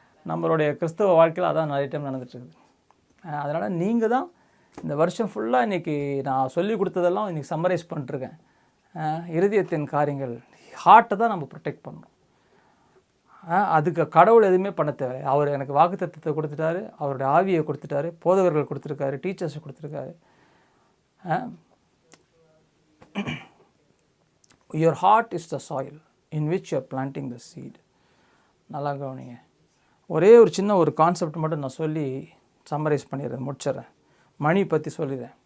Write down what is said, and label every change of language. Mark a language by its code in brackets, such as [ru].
[ta] நம்மளுடைய கிறிஸ்தவ வாழ்க்கையில் அதான் நிறைய டைம் நடந்துட்டுருக்குது. அதனால் நீங்கள் தான் இந்த வருஷம் ஃபுல்லாக இன்றைக்கி நான் சொல்லி கொடுத்ததெல்லாம் இன்றைக்கி சம்மரைஸ் பண்ணிட்டுருக்கேன். இருதயத்தின் காரியங்கள், ஹார்ட்டை தான் நம்ம ப்ரொடெக்ட் பண்ணணும். அதுக்கு கடவுள் எதுவுமே பண்ண தேவை. அவர் எனக்கு வாக்குத்தத்தத்தை கொடுத்துட்டாரு, அவருடைய ஆவியை கொடுத்துட்டாரு, போதகர்கள் கொடுத்துருக்காரு, டீச்சர்ஸை கொடுத்துருக்காரு. [en] Your heart is the soil in which you are planting the seed. [ta] நல்லா கவனிங்க. ஒரே ஒரு சின்ன ஒரு கான்செப்ட் மட்டும் நான் சொல்லி சம்மரைஸ் பண்ணிடுறேன், முடிச்சிடறேன். மணி பற்றி சொல்லிடுறேன்.